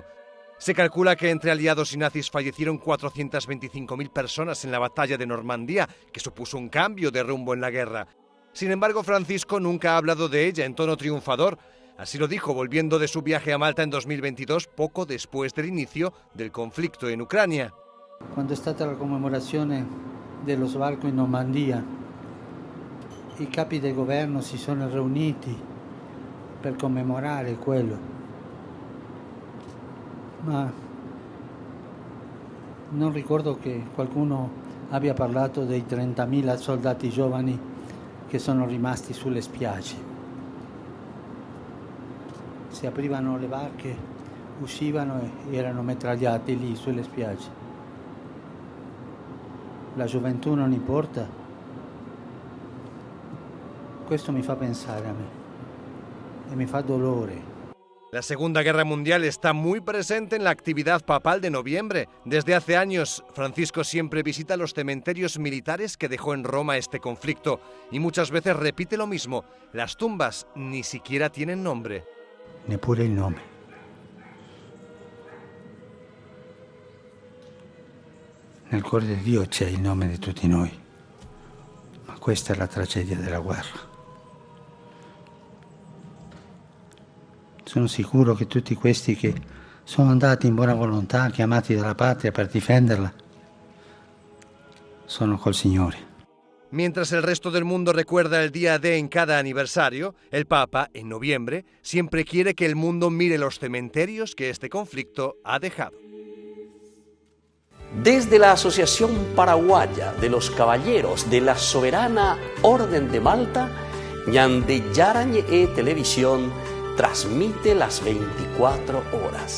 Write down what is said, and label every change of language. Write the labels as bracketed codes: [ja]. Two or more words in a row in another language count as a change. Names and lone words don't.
[es] Se calcula que entre aliados y nazis fallecieron 425.000 personas en la batalla de Normandía, que supuso un cambio de rumbo en la guerra. Sin embargo, Francisco nunca ha hablado de ella en tono triunfador. Así lo dijo volviendo de su viaje a Malta en 2022, poco después del inicio del conflicto en Ucrania. [it] Quando è stata la commemorazione dello sbarco in Normandia, i capi del governo si sono riuniti per commemorare quello. Ma non ricordo che qualcuno abbia parlato dei 30.000 soldati giovani che sono rimasti sulle spiagge. Si aprivano le barche, uscivano e erano mitragliati lì sulle spiagge. La gioventù non importa. Questo mi fa pensare a me e mi fa dolore. [es] La Segunda Guerra Mundial está muy presente en la actividad papal de noviembre. Desde hace años, Francisco siempre visita los cementerios militares que dejó en Roma este conflicto y muchas veces repite lo mismo. Las tumbas ni siquiera tienen nombre. [it] Neppure il nome. Nel cuore di Dio c'è il nome di tutti noi, ma questa è la tragedia della guerra. Sono sicuro che tutti questi che sono andati in buona volontà, chiamati dalla patria per difenderla, sono col Signore. [es] Mientras el resto del mundo recuerda el día D en cada aniversario, el Papa, en noviembre, siempre quiere que el mundo mire los cementerios que este conflicto ha dejado. Desde la Asociación Paraguaya de los Caballeros de la Soberana Orden de Malta, Ñande Yarañe Televisión transmite las 24 horas.